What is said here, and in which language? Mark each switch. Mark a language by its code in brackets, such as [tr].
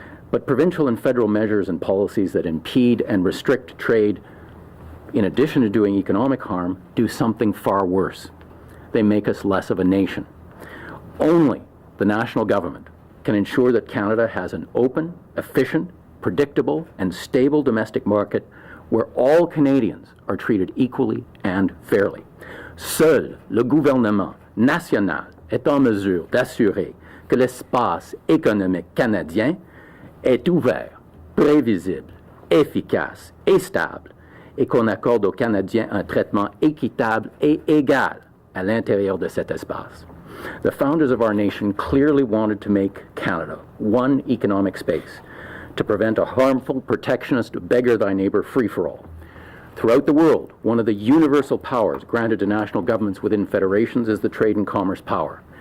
[en] But provincial and federal measures and policies that impede and restrict trade, in addition to doing economic harm, do something far worse. They make us less of a nation. Only the national government can ensure that Canada has an open, efficient, predictable, and stable domestic market where all Canadians are treated equally and fairly. [fr] Seul le gouvernement national est en mesure d'assurer que l'espace économique canadien est ouvert, prévisible, efficace et stable, et qu'on accorde aux Canadiens un traitement équitable et égal à l'intérieur de cet espace. [en] The founders of our nation clearly wanted to make Canada one economic space to prevent a harmful, protectionist, beggar-thy-neighbor free-for-all. Throughout the world, one of the universal powers granted to national governments within federations is the trade and commerce power.